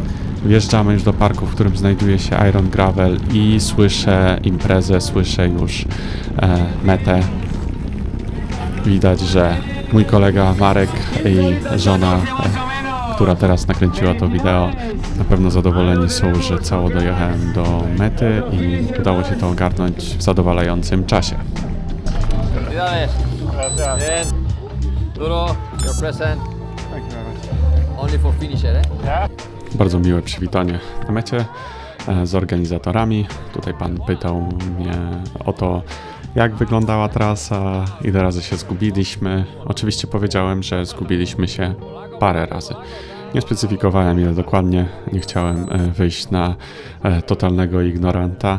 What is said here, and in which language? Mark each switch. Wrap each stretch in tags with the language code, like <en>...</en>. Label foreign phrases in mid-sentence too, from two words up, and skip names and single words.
<pl>Wjeżdżamy już do parku, w którym znajduje się Iron Gravel i słyszę imprezę, słyszę już metę. Widać, że mój kolega Marek i żona, która teraz nakręciła to wideo, na pewno zadowoleni są, że cało dojechałem do mety i udało się to ogarnąć w zadowalającym czasie.</pl> <es>Bien. Duro,</es> <en>your present. Only for finisher, eh?</en> <pl>Bardzo miłe przywitanie na mecie z organizatorami. Tutaj pan pytał mnie o to, jak wyglądała trasa, ile razy się zgubiliśmy. Oczywiście powiedziałem, że zgubiliśmy się parę razy. Nie specyfikowałem ile dokładnie, nie chciałem wyjść na totalnego ignoranta.</pl>